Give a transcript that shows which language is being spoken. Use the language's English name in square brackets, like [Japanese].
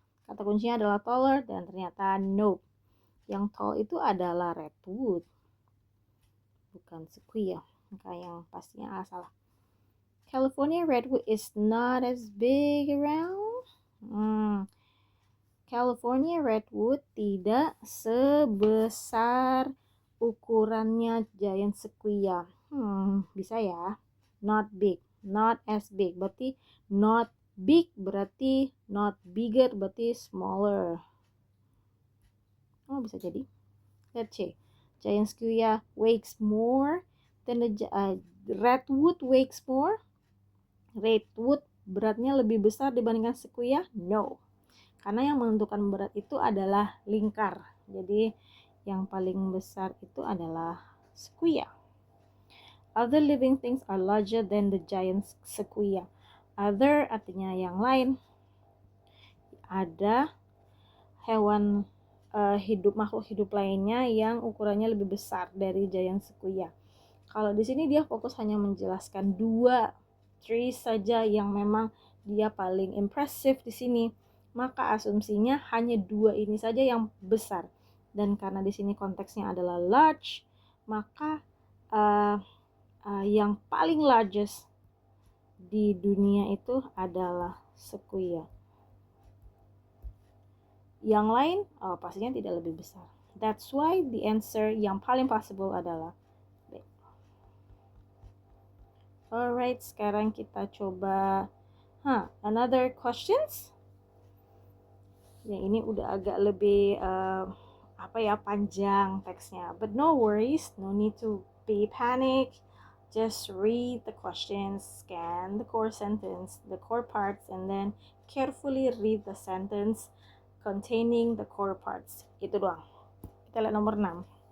[Indonesian] Kata kuncinya adalah taller dan ternyata no. Yang tall itu adalah redwood, bukan sequoia. Maka yang pastinya salah. [English] California redwood is not as big around. [Indonesian] California redwood tidak sebesar ukurannya giant sequoia. Bisa ya. [English] Not big, not as big. Berarti not big berarti not bigger berarti smaller. [Indonesian] Oh, bisa jadi. [English] Let's see. Giant sequoia weighs more than the redwood weighs more. [Indonesian] Redwood beratnya lebih besar dibandingkan sequoia? No. Karena yang menentukan berat itu adalah lingkar. Jadi yang paling besar itu adalah sequoia. [English] Other living things are larger than the giant sequoia. [Indonesian] Other artinya yang lain. Ada hewan makhluk hidup lainnya yang ukurannya lebih besar dari giant sequoia. Kalau di sini dia fokus hanya menjelaskan 2 trees saja yang memang dia paling impresif di sini. Maka asumsinya hanya 2 ini saja yang besar. Dan karena di sini konteksnya adalah large, maka yang paling largest di dunia itu adalah sequoia. Yang lain pastinya tidak lebih besar. [English] That's why the answer [Indonesian] yang paling possible adalah B. Alright, sekarang kita coba [English] another questions. [Indonesian] Ya, ini udah agak lebih panjang teksnya. [English] But no worries, no need to be panic. Just read the questions, scan the core sentence, the core parts, and then carefully read the sentence containing the core parts. [Indonesian] Itu doang. Kita lihat nomor 6.